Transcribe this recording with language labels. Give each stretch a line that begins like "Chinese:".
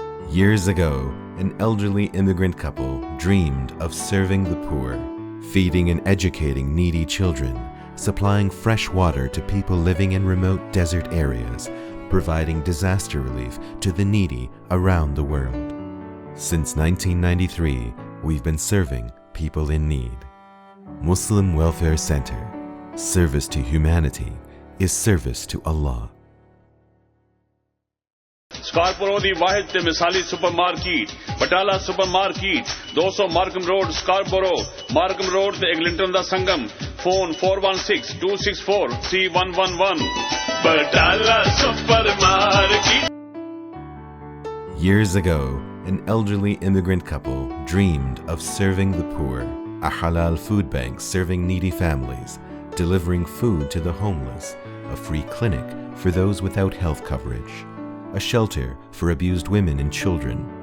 English: Years ago, an elderly immigrant couple dreamed of serving the poor, feeding and educating needy children, supplying fresh water to people living in remote desert areas, providing disaster relief to the needy around the world. Since 1993, we've been serving people in need. Muslim Welfare Center. Service to humanity is service to Allah.
Punjabi: سکارپورو دی واحد تے مثالی super market بٹالا super market 200 Markham road سکارپورو Markham road تے ایگلنٹن دا سنگم phone 4162643111 بٹالا super market.
English: Years ago, an elderly immigrant couple dreamed of serving the poor, a halal food bank serving needy families, delivering food to the homeless, a free clinic for those without health coverage, a shelter for abused women and children.